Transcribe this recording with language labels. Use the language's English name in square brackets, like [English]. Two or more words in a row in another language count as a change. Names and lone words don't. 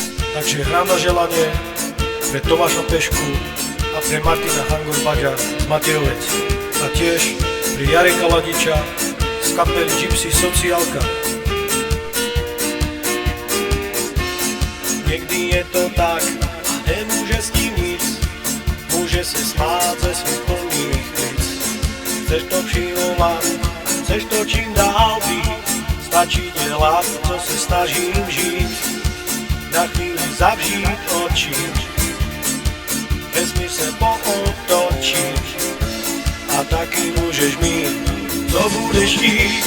[Slovak] Takže hrám na želanie pre Tomáša Pešku a pre Martina Hangor-Baďa z Matejovec a tiež pri Jareka Ladiča z kapely Gypsy Sociálka. [Czech] Niekdy je to tak, nemôže s tím nic, môže se smát ze svých plných plic. Chceš to všílovať, chceš to čím dál být, stačí dělat, co se snažím žít. Na chvíli zavřít oči, vesmír se pootočí a taky môžeš mít, co budeš chtít.